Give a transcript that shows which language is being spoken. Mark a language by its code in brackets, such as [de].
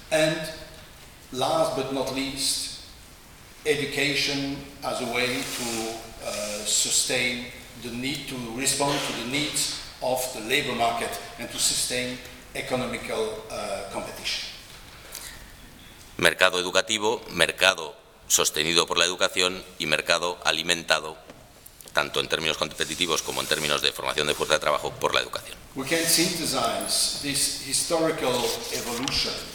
[en] And last but not least, education as a way to sustain the need to respond to the needs of the labor market and to sustain economical competition. [es] Mercado educativo, mercado sostenido por la educación y mercado alimentado, tanto en términos competitivos como en términos de formación de fuerza de trabajo, por la educación. [en] We can synthesize this historical evolution.